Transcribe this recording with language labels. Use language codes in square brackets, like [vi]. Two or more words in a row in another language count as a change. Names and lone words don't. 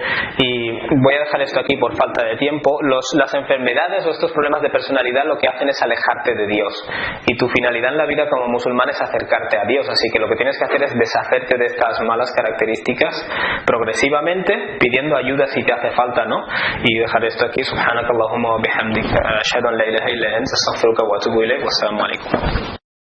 [es] Y voy a dejar esto aquí por falta de tiempo. Las enfermedades o estos problemas de personalidad lo que hacen es alejarte de Dios, y tu finalidad en la vida como musulmán es acercarte a Dios, así que lo que tienes que hacer es deshacerte de estas malas características progresivamente, pidiendo ayuda si te hace falta, ¿no? Y dejar esto aquí. [ar] سبحانك اللهم وبحمدك أشهد أن لا إله إلا أنت أستغفرك وأتوب إليك. والسلام عليكم.